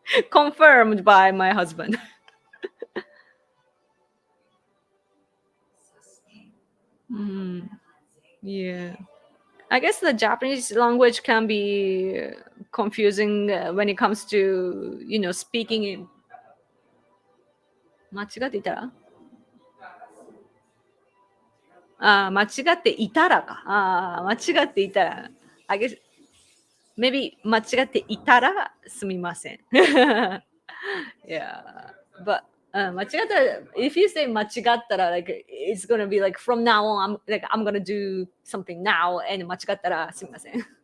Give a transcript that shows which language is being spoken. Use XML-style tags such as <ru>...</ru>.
<en>Confirmed by my husband. Mm, yeah. I guess the Japanese language can be confusing when it comes to, speaking in.</en> <ja>間違っていたら間違っていたらか。間違っていたら。</ja> <en>I guess, maybe</en> <ja>間違っていたらすみません。</ja> <en>yeah. But 間違ったら if you say 間違ったら like it's gonna be like from now on I'm gonna do something now and</en> <ja>間違ったらすみません。</ja>